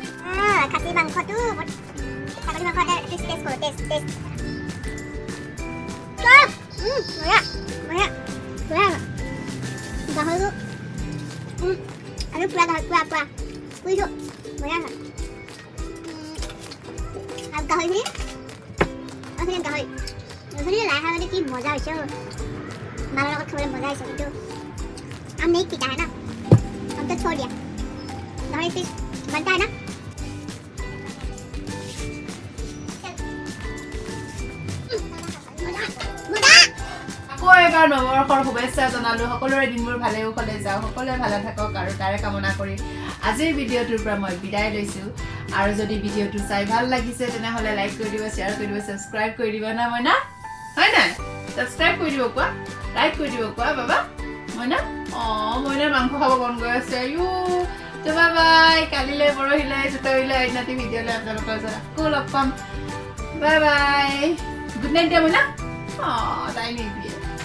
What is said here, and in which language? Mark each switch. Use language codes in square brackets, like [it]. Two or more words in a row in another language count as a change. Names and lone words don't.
[as] খাচী মাংসটো ছাগলী মাংস টেষ্ট কৰোঁ টেষ্ট গাহৰিটো আৰু পুৰা পুৰিছোঁ বঢ়িয়া হয় আৰু গাহৰিখিনি গাহৰি লাই শাক কি মজা হৈছে মালৰ লগত খাবলৈ মজা হৈছে কিন্তু [hi] हम नहीं पीता है ना हम तो छोड़ दिया गाहरी पीस बनता है ना [as] আকৌ এবাৰ নৱবৰ্ষৰ শুভেচ্ছা জনালোঁ সকলোৰে দিনবোৰ ভালে কুশলে যাওক সকলোৱে ভালে থাকক আৰু তাৰে কামনা কৰি আজিৰ ভিডিঅ'টোৰ পৰা মই বিদায় লৈছোঁ আৰু যদি ভিডিঅ'টো চাই ভাল লাগিছে তেনেহ'লে লাইক কৰি দিব শ্বেয়াৰ কৰি দিব ছাবস্ক্ৰাইব কৰি দিব না মইনা হয় নাই ছাবস্ক্ৰাইব কৰি দিব কোৱা লাইক কৰি দিব কোৱা বাবা মইনা মইনাৰ মাংস খাব মন গৈ আছে তো বাই কালিলৈ পৰহিলৈ চুটৰিলৈ আইনাতি ভিডিঅ'লৈ আপোনালোকৰ ওচৰত আকৌ লগ পাম বাই [en] good night [as] দিয়া মইনা তাই নিদিয়ে